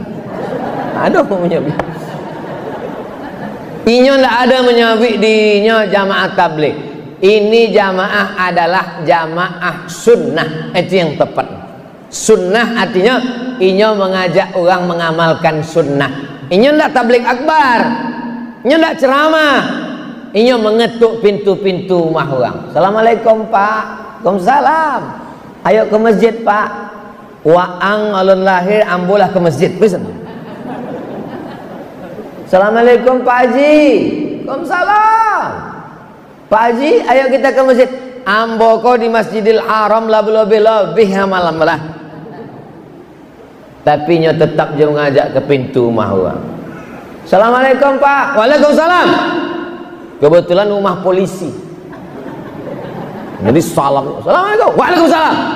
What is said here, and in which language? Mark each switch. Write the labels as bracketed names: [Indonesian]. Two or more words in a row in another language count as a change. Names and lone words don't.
[Indonesian] Ada menyebut. [Minangkabau] Inyo ndak ada menyebut dinya jamaah tabligh. [Indonesian] Ini jamaah adalah jamaah sunnah. Itu yang tepat. [Minangkabau] Sunnah artinya inyo mengajak orang mengamalkan sunnah. Inyo ndak tabligh akbar, inyo ndak ceramah, inyo mengetuk pintu-pintu rumah orang. Assalamualaikum pak, waalaikumsalam. [Indonesian] Ayo ke masjid pak. [Minangkabau] Waang alun lahir ambulah ke masjid. [Indonesian] Bisa? Assalamualaikum Pak Haji. Waalaikumsalam. Pak Haji, ayo kita ke masjid. [Minangkabau] Ambo ko di Masjidil Haram lebih malam lah. Tapi nyo tetap je mengajak ke pintu rumah orang. [Indonesian] Assalamualaikum Pak. Waalaikumsalam. Kebetulan rumah polisi. Jadi salam. Assalamualaikum. Waalaikumsalam.